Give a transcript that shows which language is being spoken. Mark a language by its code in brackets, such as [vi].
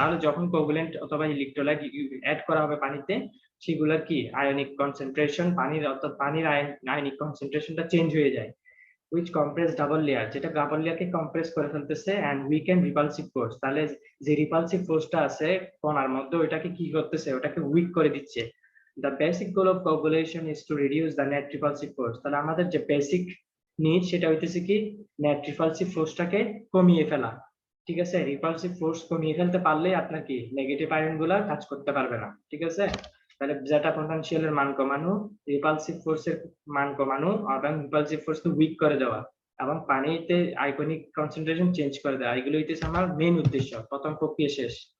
[bn] তাহলে যখন কোগুলেন্ট অথবা ইলেকট্রোলাইট অ্যাড করা হবে পানিতে, সেগুলোর কি আয়নিক কনসেন্ট্রেশন, পানির অর্থাৎ পানির আয়নিক কনসেন্ট্রেশনটা চেঞ্জ হয়ে যায়, [en] which compress double layer, [bn] যেটা ডাবল লেয়ারকে কম্প্রেস করে ফেলতেছে, [en] and weaken repulsive force. [bn] তাহলে যে রিপালসিভ ফোর্সটা আছে কণার মধ্যে, ওটাকে কি করতেছে, ওটাকে উইক করে দিচ্ছে। [en] The basic goal of coagulation is to reduce the net repulsive force. [bn] তাহলে আমাদের যে বেসিক নিড সেটা হইতেছে কি নেট রিপালসিভ ফোর্সটাকে কমিয়ে ফেলা। ঠিক আছে, রিপালসিভ ফোর্স কমিয়ে ফেলতে পারলে আপনার কি নেগেটিভ আয়ন গুলা কাজ করতে পারবে না। ঠিক আছে, তাহলে যেটা পটেনশিয়ালের মান কমানো, রিপালসিভ ফোর্সের মান কমানো, এবং রিপালসিভ ফোর্সকে উইক করে দেওয়া, এবং পানিতে আয়নিক কনসেন্ট্রেশন চেঞ্জ করে দেওয়া, এগুলো হইতেছে আমার মেইন উদ্দেশ্য। প্রথম প্রক্রিয়া শেষ।